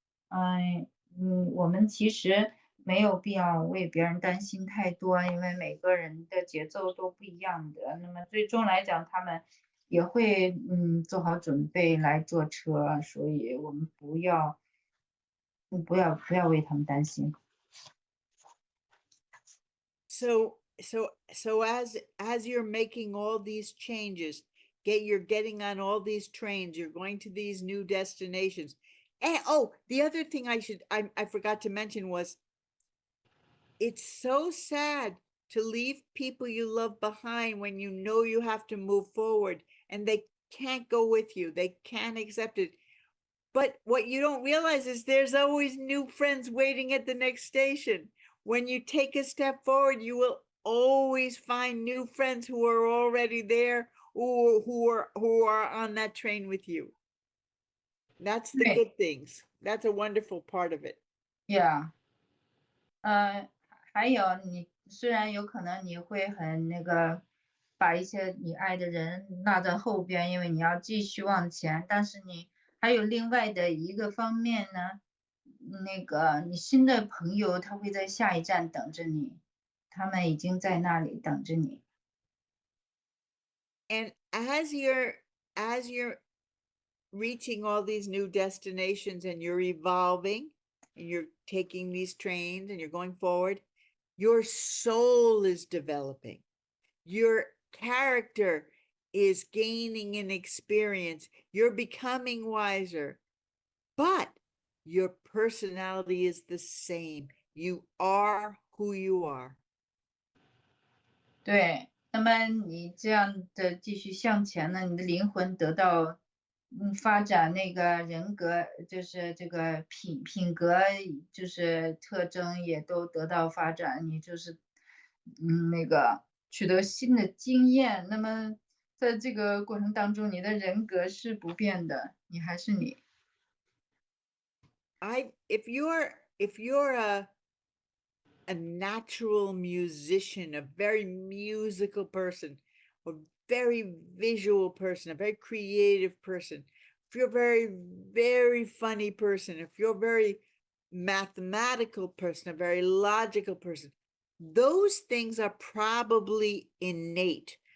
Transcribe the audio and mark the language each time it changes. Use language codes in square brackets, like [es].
[zh] 嗯我们其实没有必要为别人担心太多，因为每个人的节奏都不一样的。那么最终来讲，他们也会做好准备来坐车，所以我们不要为他们担心。 [en] So as you're making all these changes, you're getting on all these trains, you're going to these new destinations. And oh, the other thing I forgot to mention was it's so sad to leave people you love behind when you know you have to move forward and they can't go with you. They can't accept it. But what you don't realize is there's always new friends waiting at the next station. When you take a step forward, you will always find new friends who are already there or who are on that train with you. That's the [zh] 对 [en] good things. That's a wonderful part of it. ，Yeah。 [zh] 还有你虽然有可能你会很那个，把一些你爱的人落在后边，因为你要继续往前，但是你还有另外的一个方面呢，那个你新的朋友他会在下一站等着你，他们已经在那里等着你。 [en] And as you're reaching all these new destinations and you're evolving and you're taking these trains and you're going forward, your soul is developing. Your character is gaining an experience. You're becoming wiser, but your personality is the same. You are who you are. [zh] 对，那么你这样的继续向前呢，你的灵魂得到发展，那个人格就是这个品格就是特征也都得到发展，你就是那个取得新的经验。那么在这个过程当中，你的人格是不变的，你还是你。 [en] If you're a natural musician, a very musical person, a very visual person, a very creative person, if you're a very, very funny person, if you're a very mathematical person, a very logical person, those things are probably innate.